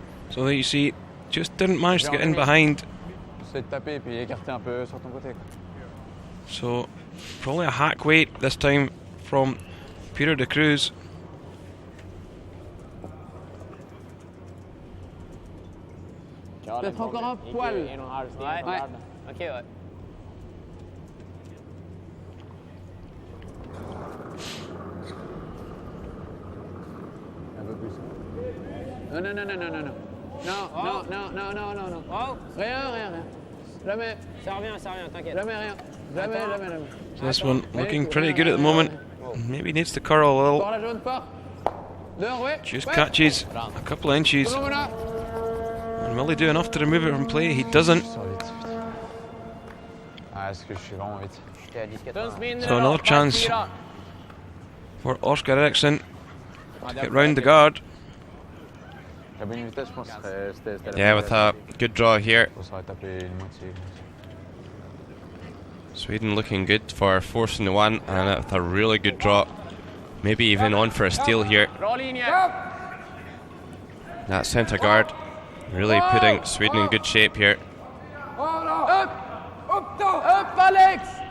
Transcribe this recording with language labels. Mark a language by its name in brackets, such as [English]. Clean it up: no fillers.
[English] So there you see, just didn't manage to get in behind. [French] Essaie de taper et puis écarter un peu sur ton côté. [English] So probably a hack weight this time from Peter de Cruz. [French] Peut-être encore un poil. Ouais. Ok, ouais. Un peu plus. Non, non, non, non, non, non, non. Non, non, non, non, non, non, non. Oh, Rien, rien, rien. Jamais, ça revient, t'inquiète. jamais, rien. Jamais, jamais, jamais. [English] So this one looking pretty good at the moment. Maybe needs to curl a little. [French] Par la jaune, pas. Dehors, ouais. [English] Just [French] Ouais. [English] catches a couple of inches. [French] Tout le monde là. [English] And will he do enough to remove it from play? He doesn't. [French] Sur vite, putain. Ah, est-ce que je suis vraiment vite? J'étais à 10,80. [English] So another chance for Oskar Eriksson to get round the guard. [French] La bonne vitesse, je pense, c'était la [English] Yeah, [French] bonne [English] with a good draw here. [French] vitesse. Ça aurait tapé une moitié. [English] Sweden looking good for forcing the one, and with a really good draw. Maybe even on for a steal here. [Swedish] Bra linje! [English] That centre guard really putting Sweden in good shape here. [Swedish] Upp! Upp då! Upp Alex!